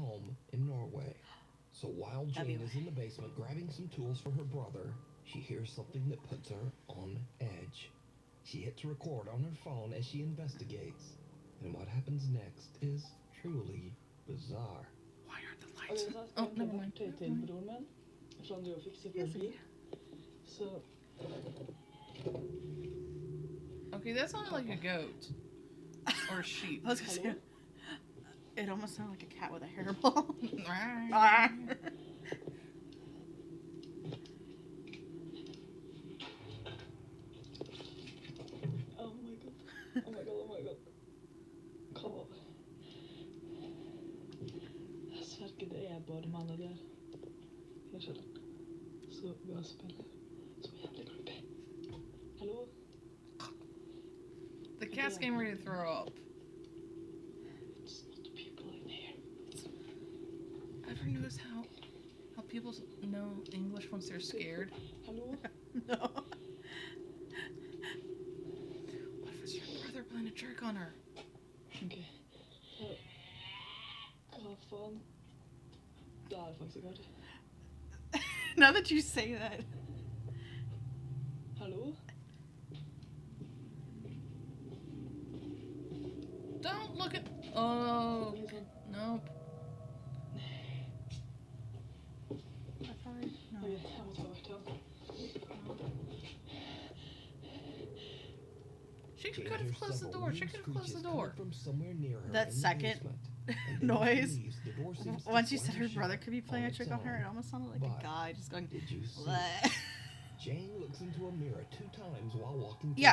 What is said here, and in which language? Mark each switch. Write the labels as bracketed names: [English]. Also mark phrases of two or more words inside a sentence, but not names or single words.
[English] home in Norway. So while That'd be Jane is in the basement grabbing some tools for her brother, she hears something that puts her on edge. She hits record on her phone as she investigates, and what happens next is truly bizarre. Why aren't the [Norwegian] Og [English] lights? [Norwegian] vi satt [English] Oh, never [Norwegian] bort [English] mind. [Norwegian] til broren min, for han driver og fikser for [English] Yes, [Norwegian] bil. Så [English] Okay, that sounded like a goat. Or a sheep. I was gonna say, it almost sounded like a cat with a hairball. oh my god. Oh my god, oh my god. [Norwegian] Hva var det? Jeg sverger det er bare mannen der. Jeg skjønner. Så gasspiller. Så jævlig creepy. Hallo? [English] The cat's getting ready to throw up. It's not people in here. Ever notice how people know English once they're scared? [Norwegian] Hallo? [English] No. What if it's your brother playing a trick on her? [Norwegian] Ok. Hva faen? Det er faktisk artig. [English] Now that you say that. [Norwegian] Hallo? [English] Don't look at. Oh, [Norwegian] Litt sånn. [English] nope. I probably, no. [Norwegian] Ok, jeg må ta vekk til han. [English] She Jane could have hears closed the several door. She weird could have closed the screeches door. coming from somewhere near her That in the second basement. And then when she noise. leaves, the door seems to Once you slam said her brother shut could be playing a its trick on her, own. it almost sounded like But a guy just going, Did you see? bleh. Jane looks into a mirror 2 times while walking through